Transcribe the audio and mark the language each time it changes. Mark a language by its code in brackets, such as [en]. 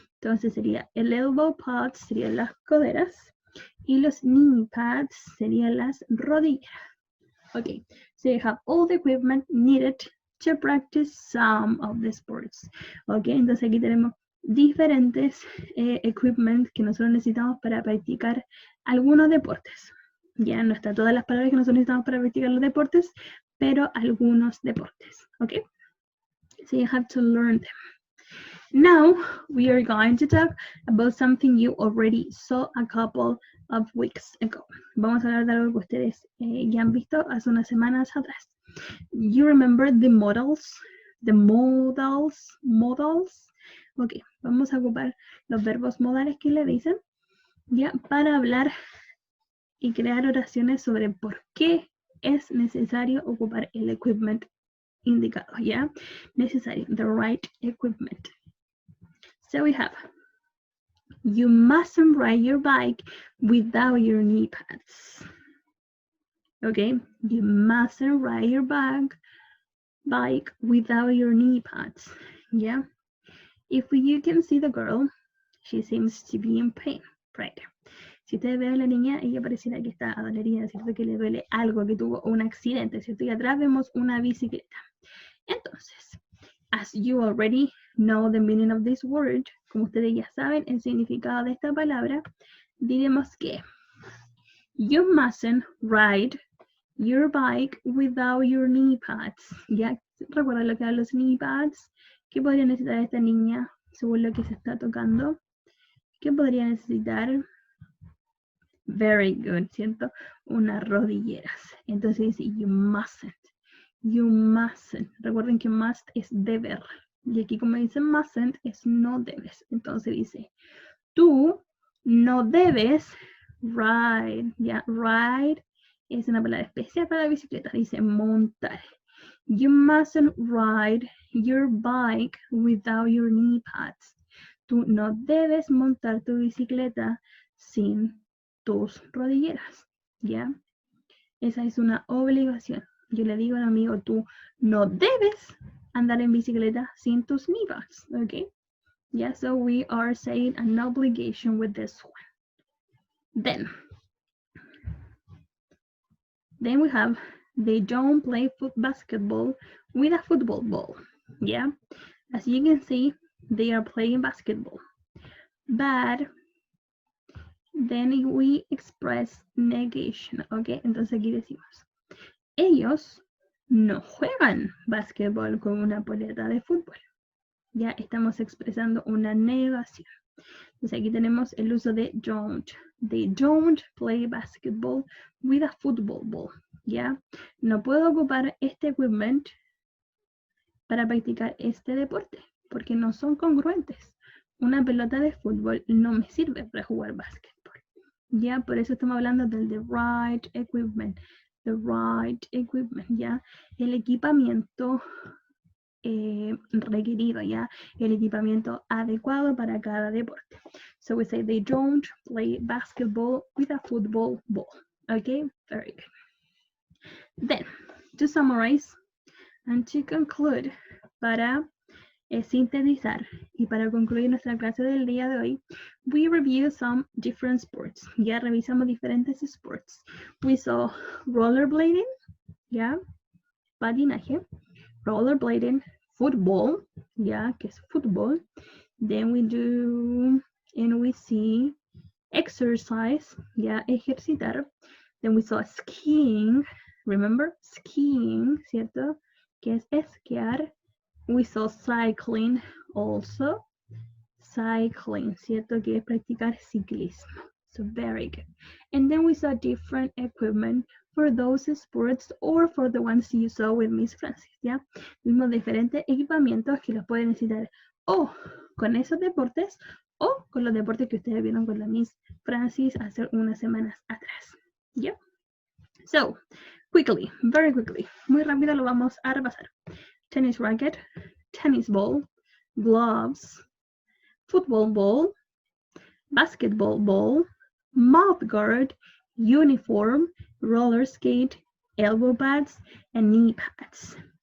[es] Entonces sería el elbow pads, serían las coderas, y los knee pads serían las rodillas. [en] Okay, so you have all the equipment needed to practice some of the sports. [es] Okay, entonces aquí tenemos diferentes equipment que nosotros necesitamos para practicar algunos deportes. Ya no están todas las palabras que nosotros necesitamos para practicar los deportes, pero algunos deportes. [en] Okay, so you have to learn them. Now we are going to talk about something you already saw a couple of weeks ago. [es] Vamos a hablar de algo que ustedes ya han visto hace unas semanas atrás. [en] You remember the modals? The modals? [es] Ok, vamos a ocupar los verbos modales que le dicen, ya, para hablar y crear oraciones sobre por qué es necesario ocupar el equipment indicado, ya. [en] Necesario, the right equipment. So we have, you mustn't ride your bike without your knee pads. Okay, you mustn't ride your bike without your knee pads, yeah. If you can see the girl, she seems to be in pain, right? [es] Si ustedes ven a la niña, ella pareciera que está adolorida, ¿cierto? Que le duele algo, que tuvo un accidente, ¿cierto? Y atrás vemos una bicicleta. Entonces, [en] as you already know the meaning of this word, [es] como ustedes ya saben el significado de esta palabra, diremos que [en] you mustn't ride your bike without your knee pads. [es] ¿Ya? ¿Recuerdan lo que eran los knee pads? ¿Qué podría necesitar esta niña según lo que se está tocando? ¿Qué podría necesitar? [en] Very good, [es] ¿cierto? Unas rodilleras. Entonces dice, [en] you mustn't. You mustn't. [es] Recuerden que must es deber. Y aquí como dice mustn't es no debes. Entonces dice, tú no debes ride. Ya, ride es una palabra especial para la bicicleta. Dice montar. [en] You mustn't ride your bike without your knee pads. [es] Tú no debes montar tu bicicleta sin tus rodilleras, ¿ya? Esa es una obligación. Yo le digo al amigo, tú no debes andar en bicicleta sin tus knee pads, ¿ok? [en] Yeah, so we are saying an obligation with this one. Then we have, they don't play basketball with a football ball. Yeah, as you can see, they are playing basketball. But then we express negation, ¿ok? [es] Entonces aquí decimos, ellos no juegan basketball con una poleta de fútbol. Ya estamos expresando una negación. Entonces aquí tenemos el uso de don't. [en] They don't play basketball with a football ball. [es] ¿Ya? No puedo ocupar este equipment para practicar este deporte porque no son congruentes. Una pelota de fútbol no me sirve para jugar básquetbol. ¿Ya? Por eso estamos hablando del [en] the right equipment. The right equipment, [es] ¿ya? El equipamiento requerido, ¿ya? El equipamiento adecuado para cada deporte. [en] So we say they don't play basketball with a football ball. Okay, very good. Then, to summarize and to conclude, [es] para sintetizar y para concluir nuestra clase del día de hoy, [en] we review some different sports. [es] Ya revisamos diferentes sports. [en] We saw rollerblading, [es] ¿ya? Patinaje. [en] Rollerblading, football, yeah, [es] que es fútbol. [en] Then we do, and we see exercise, yeah, ejercitar. Then we saw skiing, remember, skiing, ¿cierto? [es] Que es esquiar. [en] We saw cycling also, cycling, ¿cierto? [es] Que es practicar ciclismo. [en] So very good. And then we saw different equipment for those sports or for the ones you saw with Miss Francis, ¿ya? [es] Vimos diferentes equipamientos que los pueden necesitar o con esos deportes o con los deportes que ustedes vieron con la Miss Francis hace unas semanas atrás, ¿ya? [en] So, quickly, very quickly, [es] muy rápido lo vamos a repasar. [en] Tennis racket, tennis ball, gloves, football ball, basketball ball, mouth guard, uniform, roller skate, elbow pads, and knee pads.